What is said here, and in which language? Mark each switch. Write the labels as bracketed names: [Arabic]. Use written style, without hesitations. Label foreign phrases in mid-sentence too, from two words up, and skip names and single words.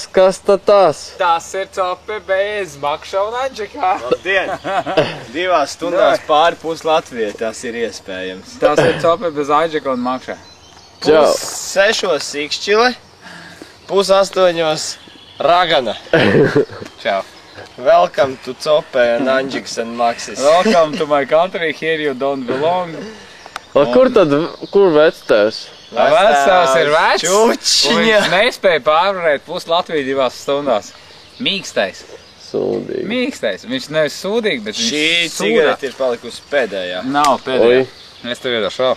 [Latvian] Tas ir Cope bez Makša un Anžikā. Labdien! 2 stundās pāri pus Latvijai tas ir iespējams. Tas ir Cope bez Anžika un Makša. Pus 6 Sikšķile, pus 8 Ragana. Čau. [English] Welcome to Cope and Anžiks and Maksis. Welcome to my country, here you don't belong. [Latvian] Kur vectēvs? Vectēvs ir vecs, un Čučiņa! viņš nespēja pārvarēt pus Latviju 2 stundās. Mīkstais. Sūdīgi. Mīkstais. Viņš nevis sūdīgi, bet viņš Šī sūdā. cigarete ir palikusi pēdējā. Nav pēdējā. Es tev iedošu vēl.